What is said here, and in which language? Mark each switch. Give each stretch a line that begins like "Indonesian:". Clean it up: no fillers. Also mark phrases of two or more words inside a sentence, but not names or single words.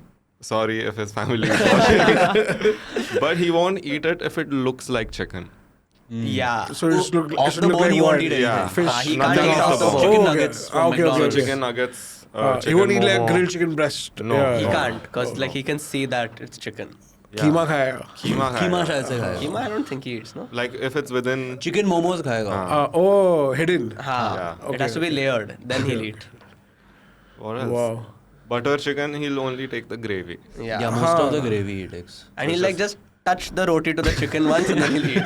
English: Sorry if his family is watching, but he won't eat it if it looks like chicken. Yeah. So it should look, Off it should the look bone, like he won't what? eat anything. Yeah. Fish. He Nothing can't eat off off the the bone. bone. Chicken okay. nuggets from Ah, okay, McDonald's. okay. Chicken nuggets. He chicken won't eat like momo. grilled chicken breast. No. Yeah. He No. can't, because like he can see that it's chicken. Yeah.
Hindi: कीमा खाएगा. Keema Keema khayega. शायद से खाएगा.
English: Keema, I don't think he eats, no? Like if it's within. Chicken momos
Hindi: खाएगा.
English: Oh, hidden. Ha. Yeah. It has to be layered. Then he'll eat. What else? Wow. Butter chicken, he'll only take the gravy. Yeah. Yeah, most of the gravy he takes. And he'll like just touch the roti to the chicken once and then he'll eat.